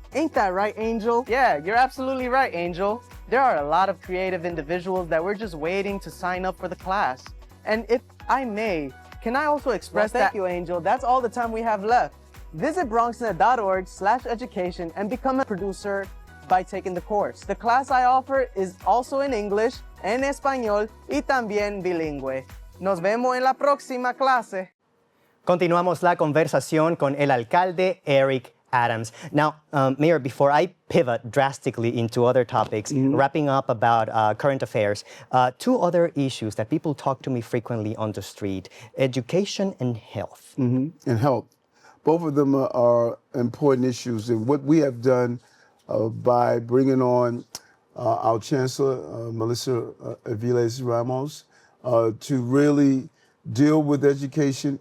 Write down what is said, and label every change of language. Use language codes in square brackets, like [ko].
[en] Ain't that right, Angel? Yeah, you're absolutely right, Angel. There are a lot of creative individuals that we're just waiting to sign up for the class. And if I may, can I also express thank you, Angel. That's all the time we have left. Visit bronxnet.org/education and become a producer by taking the course. The class I offer is also in English, [es] en español y también bilingüe. Nos vemos en la próxima clase. Continuamos la conversación con el alcalde Eric Adams. [en] Now, Mayor, before I pivot drastically into other topics, wrapping up about current affairs, two other issues that people talk to me frequently on the street, education and health. And health. Both of them are important issues. And what we have done by bringing on our Chancellor, Melissa Aviles Ramos, to really deal with education.